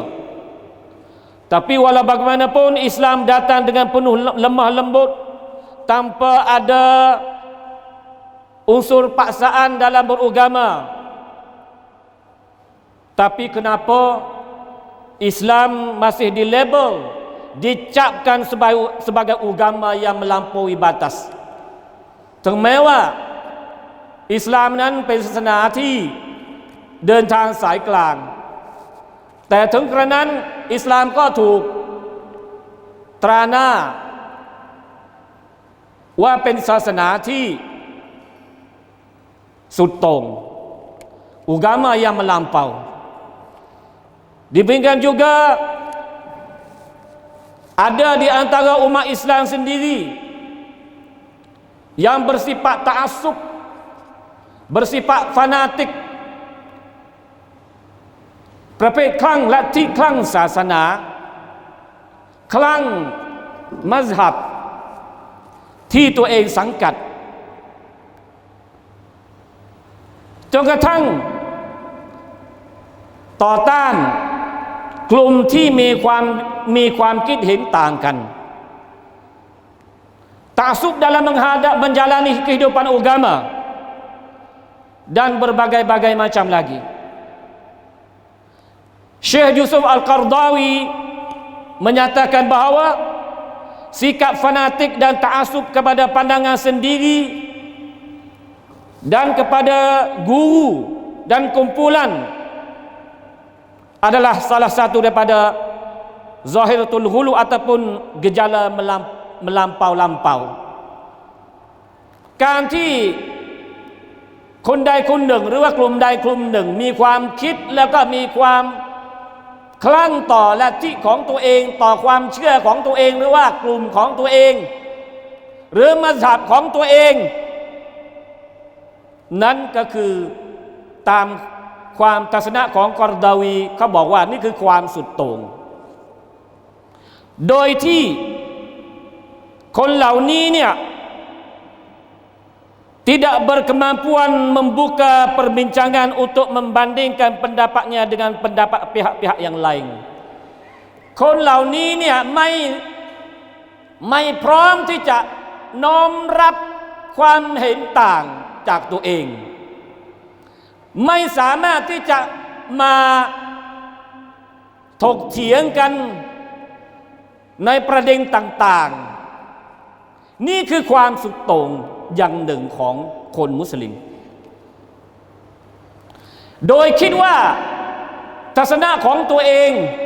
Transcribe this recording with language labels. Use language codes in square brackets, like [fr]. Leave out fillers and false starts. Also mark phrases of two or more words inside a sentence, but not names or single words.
[ms] Tapi walau bagaimanapun Islam datang dengan penuh lemah lembut, tanpa ada unsur paksaan dalam beragama. Tapi kenapa Islam masih dilabel, dicapkan sebagai agama yang melampaui batas? [th] Termewah Islam นั้นเป็นศาสนาที่เดินทางสายกลางแต่ถึงกระนั้นอิสลามก็ถูกตราหน้าว่าเป็นศาสนาที่สุดโต่ง [ms] agama yang melampau. Demikian juga ada di antara umat Islam sendiri yang bersifat ta'assub, bersifat fanatik, [th] ประเภทคลั่งลัทธิคลั่งศาสนาคลั่งมัซฮับที่ตัวเองสังกัด จนกระทั่งต่อต้านกลุ่มที่มีความคิดเห็นต่างกัน [ms] ta'assub dalam menjalani kehidupan agama dan berbagai-bagai macam lagi. Syekh Yusuf Al-Qardawi menyatakan bahawa sikap fanatik dan ta'assub kepada pandangan sendiri dan kepada guru dan kumpulan adalah salah satu daripada [ar] ظاهرة الغلو [ms] ataupun gejala melampau-lampau. [th] การที่คนใดคนหนึ่งหรือว่ากลุ่มใดกลุ่มหนึ่งมีความคิดแล้วก็มีความคลั่งต่อลัทธิของตัวเองต่อความเชื่อของตัวเองหรือว่ากลุ่มของตัวเองหรือมัซฮับของตัวเองนั่นก็คือตามความทัศนะของกอรดาวีเขาบอกว่านี่คือความสุดโต่ง โดยที่คนเหล่านี้เนี่ย [ms] tidak berkemampuan membuka perbincangan untuk membandingkan pendapatnya dengan pendapat pihak-pihak yang lain [th] คนเหล่านี้เนี่ย ไม่พร้อมที่จะน้อมรับความเห็นต่างจากตัวเองไม่สามารถที่จะมาถกเถียงกันในประเด็นต่างๆนี่คือความสุดโต่งอย่างหนึ่งของคนมุสลิมโดยคิดว่าทัศนะของตัวเอง